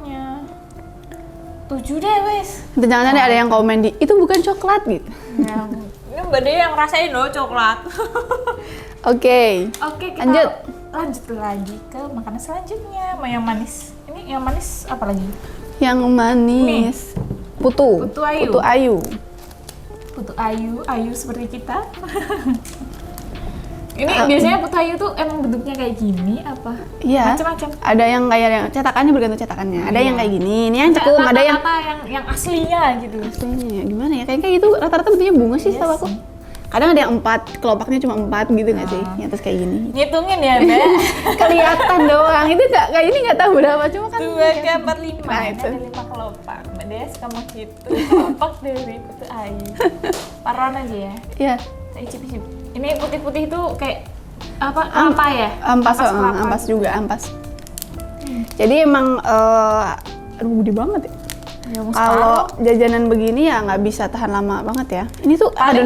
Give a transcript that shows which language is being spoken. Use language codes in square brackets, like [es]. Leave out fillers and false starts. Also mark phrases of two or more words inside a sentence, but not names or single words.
[id] 7 deh wes. Nanti jangan ada yang komen di itu bukan coklat gitu. Ini Mbak Dea yang rasain loh coklat. Oke. Oke, kita Lanjut. lagi ke makanan selanjutnya. Mau yang manis. Ini yang manis apa lagi? Yang manis. Putu. Putu ayu. Putu ayu. Putu ayu seperti kita. Ini biasanya putu ayu tuh emang bentuknya kayak gini apa? Iya. Macam-macam. Ada yang kayak yang cetakannya bergantung cetakannya. Ada yang kayak gini. Ini yang cekung, ada yang Rata-rata yang aslinya gitu. aslinya gimana ya? Kayak gitu rata-rata bentuknya bunga sih Iya setahu aku. sih. Kadang ada yang 4, kelopaknya cuma 4 gitu nggak sih? Yang terus kayak gini. Ngitungin ya, Mbak. Kelihatan doang. Itu nggak kayak ini nggak tahu berapa cuma kan. 2 ke 4, 5. Nah, Ini itu. ada 5 kelopak. Mbak Dea suka menghitung kelopak dari putu ayu. Paruan aja ya. Iya. Saya icip-icip. Ini putih-putih itu kayak apa ya? Ampas, kelapa ampas gitu. juga, ampas. Jadi emang aduh gede banget ya. Ya, mau Kalau jajanan begini ya nggak bisa tahan lama banget ya. Ini tuh paling